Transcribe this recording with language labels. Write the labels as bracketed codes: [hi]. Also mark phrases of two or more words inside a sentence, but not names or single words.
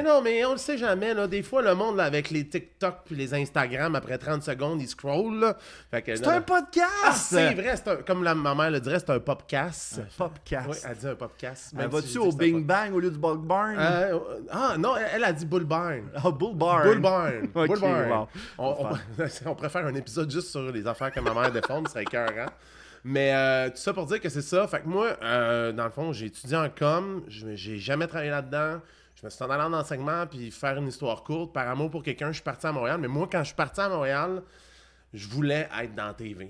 [fr] mais on le sait jamais. Là. Des fois, le monde, là, avec les TikTok puis les Instagram, après 30 secondes, ils scrollent. Là. Fait que, C'est non, un non. podcast! Ah, c'est vrai. Comme ma mère le dirait, c'est un popcast. Un podcast. Oui, elle dit un popcast. Elle même va-tu si je au dis que c'est un Bing Bang au lieu du Bug Barn? non, elle a dit Bull Barn. Oh, Bull Barn. Bull Barn. Ok, Bull Barn. wow. On préfère un épisode juste sur les affaires que ma mère défend, c'est écœurant. Mais tout ça pour dire que c'est ça. Fait que moi, dans le fond, j'ai étudié en com. J'ai jamais travaillé là-dedans. Je me suis en allant en enseignement puis faire une histoire courte. Par amour pour quelqu'un, je suis parti à Montréal. Mais moi, quand je suis parti à Montréal, je voulais être dans la TV.